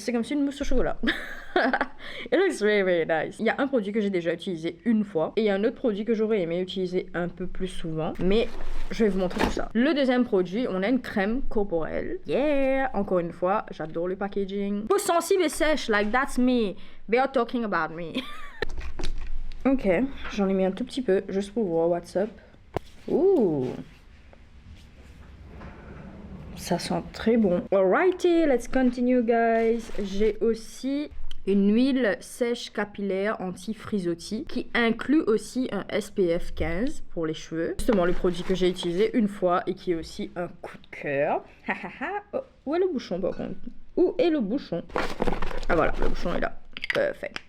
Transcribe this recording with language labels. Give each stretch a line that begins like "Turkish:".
French: C'est comme si une mousse au chocolat.
English: It looks very nice.
French: Il y a un produit que j'ai déjà utilisé une fois et il y a un autre produit que j'aurais aimé utiliser un peu plus souvent, mais je vais vous montrer tout ça. Le deuxième produit, on a une crème corporelle. Yeah, encore une fois, j'adore le packaging. Peau sensible et sèche,
English: like that's me. They are talking about me.
French: Ok, j'en ai mis un tout petit peu juste pour voir
English: what's up.
French: Ouh, ça sent très bon.
English: Alrighty, let's continue, guys.
French: J'ai aussi une huile sèche capillaire anti-frisottis qui inclut aussi un SPF 15 pour les cheveux. Justement, le produit que j'ai utilisé une fois et qui est aussi un coup de cœur. Oh, où est le bouchon par contre? Où est le bouchon? Ah voilà, le bouchon est là. Parfait.